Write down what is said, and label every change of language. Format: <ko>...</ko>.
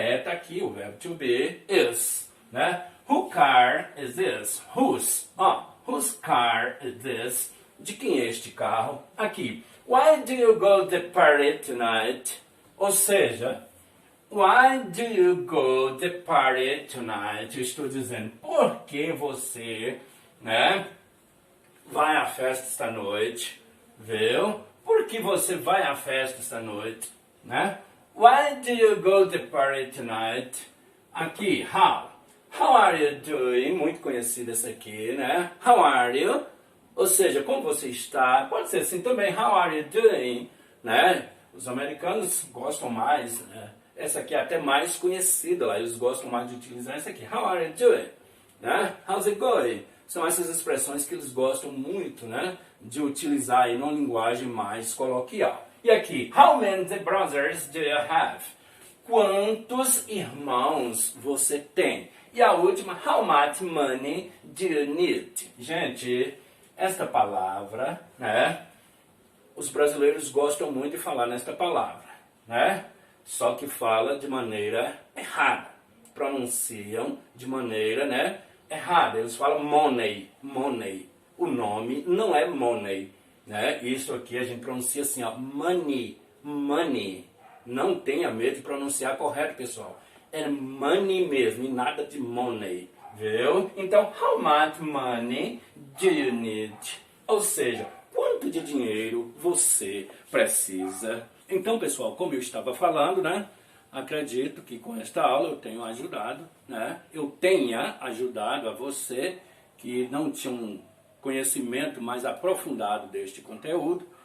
<pt>Tá aqui o verbo</pt> <en>to be, is, Who car is this? Whose? Whose car is this?</en> <pt>De quem é este carro? Aqui.</pt> <en>Why do you go to the party tonight?</en> <pt>Ou seja,</pt> <en>why do you go to the party tonight?</en> <pt>Eu estou dizendo, por que você, né, vai à festa esta noite? Viu? Por que você vai à festa esta noite? Né?</pt> <en>Why do you go to the party tonight?</en> <pt>Aqui,</pt> <en>how? How are you doing?</en> <pt>Muito conhecido esse aqui, né?</pt> <en>How are you?</en> <pt>Ou seja, como você está? Pode ser assim também,</pt> <en>how are you doing?</en> <pt>Né? Os americanos gostam mais, né? Essa aqui é até mais conhecida lá, eles gostam mais de utilizar essa aqui.</pt> <en>How are you doing?</en> <pt>Né?</pt> <en>How's it going?</en> <pt>São essas expressões que eles gostam muito, né, de utilizar aí numa linguagem mais coloquial. E aqui,</pt> <en>how many brothers do you have?</en> <pt>Quantos irmãos você tem? E a última,</pt> <en>how much money do you need?</en> <pt>Gente, esta palavra, né, os brasileiros gostam muito de falar nesta palavra, né? Só que fala de maneira errada. Pronunciam de maneira, né, errada. Eles falam money, money. O nome não é money, né? Isso aqui a gente pronuncia assim, ó, money, money. Não tenha medo de pronunciar correto, pessoal. É money mesmo e nada de money, viu? Então,</pt> <en>how much money do you need?</en> <pt>Ou seja, quanto de dinheiro você precisa? Então, pessoal, como eu estava falando, né? Acredito que com esta aula eu tenho ajudado, né? Eu tenha ajudado a você que não tinha um conhecimento mais aprofundado deste conteúdo.</pt>